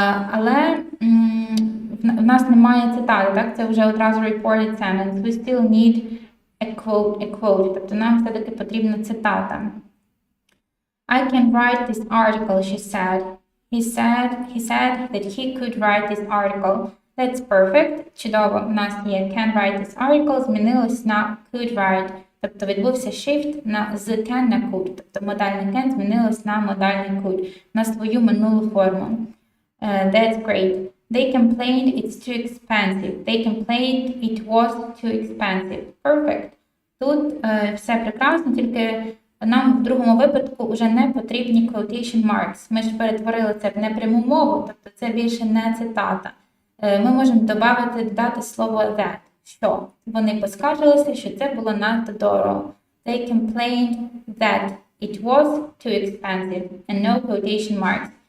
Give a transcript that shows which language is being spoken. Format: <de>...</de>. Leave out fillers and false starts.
<uk>Але в нас немає цитати, так, це вже одразу</uk> <en>reported sentence. We still need a quote,</en> <uk>тобто нам все-таки потрібна цитата.</uk> <en>I can write this article, she said. He said that he could write this article. That's perfect.</en> <uk>Чудово. У нас є</uk> <en>can write this article,</en> <uk>змінилось на</uk> <en>could write.</en> <uk>Тобто відбувся shift з can на could. Тобто модальне can змінилось на модальне could. На свою минулу форму.</uk> <en>That's great. They complained it's too expensive. They complained it was too expensive. Perfect.</en> <uk>Тут все прекрасно, тільки нам в другому випадку вже не потрібні quotation marks. Ми ж перетворили це в непряму мову, тобто це більше не цитата. Ми можемо додати слово that, що вони поскаржилися, що це було надто дорого.</uk> <en>They complained that it was too expensive and no quotation marks.</en>